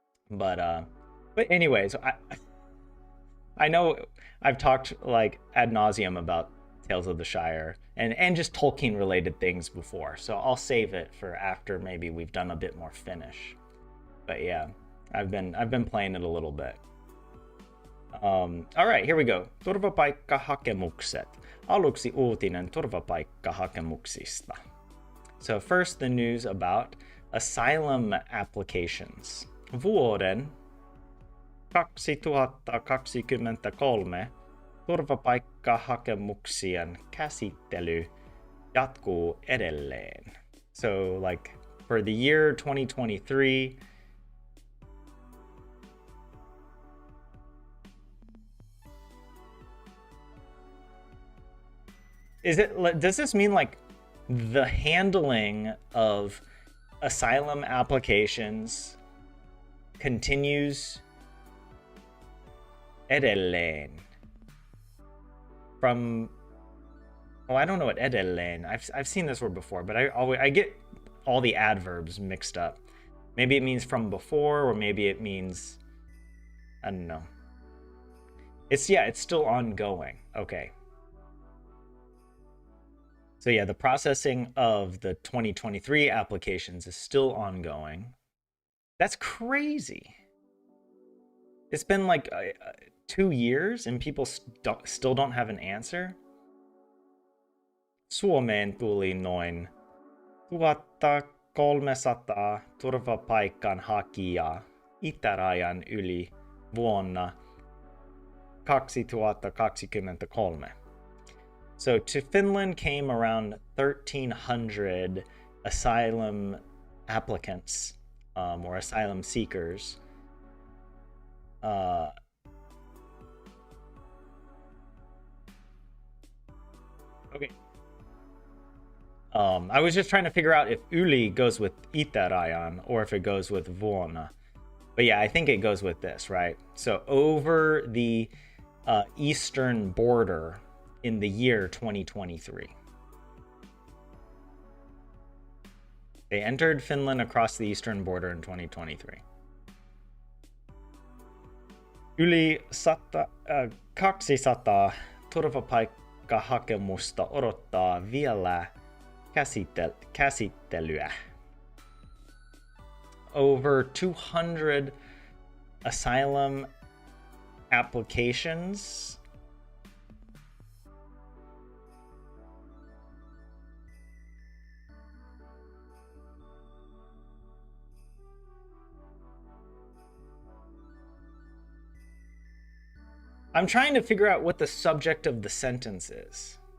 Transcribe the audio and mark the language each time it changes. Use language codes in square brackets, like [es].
[en] But anyways, I know I've talked like ad nauseum about Tales of the Shire and just Tolkien related things before, so I'll save it for after maybe we've done a bit more Finnish. But yeah, I've been playing it a little bit. All right, here we go. [fi] Turvapaikkahakemukset. Aluksi uutinen turvapaikkahakemuksista. [en] So first, the news about asylum applications. [fi] Vuoden 2023 turvapaikkahakemuksien käsittely jatkuu edelleen. [en] So like for the year 2023, does this mean like the handling of asylum applications continues edelleen from I don't know what edelleen. I've seen this word before, but I get all the adverbs mixed up. Maybe it means from before, or maybe it means I don't know. It's still ongoing. Okay. So yeah, the processing of the 2023 applications is still ongoing. That's crazy. It's been like 2 years and people still don't have an answer. [fi] Suomeen tuli noin 1300 turvapaikanhakijaa itärajan yli vuonna 2023. [en] So to Finland came around 1,300 asylum applicants or asylum seekers. Okay. I was just trying to figure out if Yli goes with itärajan or if it goes with vuonna. But yeah, I think it goes with this, right? So over the eastern border in the year 2023. They entered Finland across the eastern border in 2023. [fi] Yli 200 turvapaikkahakemusta odottaa vielä käsittelyä. [en] Over 200 asylum applications I'm trying to figure out what the subject of the sentence is.